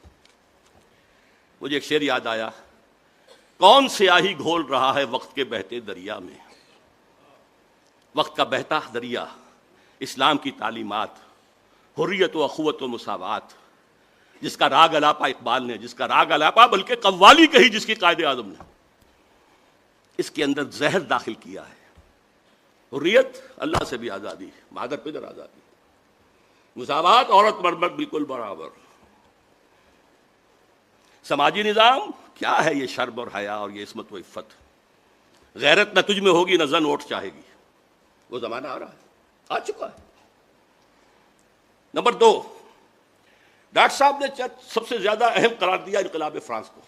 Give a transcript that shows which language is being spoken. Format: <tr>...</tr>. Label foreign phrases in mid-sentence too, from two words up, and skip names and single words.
<ur>مجھے ایک شعر یاد آیا، کون سیاہی گھول رہا ہے وقت کے بہتے دریا میں، وقت کا بہتا دریا، اسلام کی تعلیمات، حریت و اخوت و مساوات، جس کا راگ الاپا اقبال نے، جس کا راگ الاپا بلکہ قوالی کہی جس کی قائد اعظم نے، اس کے اندر زہر داخل کیا ہے۔ حریت، اللہ سے بھی آزادی، مادر پدر آزادی، مساوات، عورت مرد بالکل برابر، سماجی نظام کیا ہے یہ شرم اور حیا اور یہ عصمت و عفت، غیرت نہ تجھ میں ہوگی نہ زن ووٹ چاہے گی، وہ زمانہ آ رہا ہے، آ چکا ہے۔ نمبر 2، ڈاکٹر صاحب نے سب سے زیادہ اہم قرار دیا انقلاب فرانس کو۔</ur>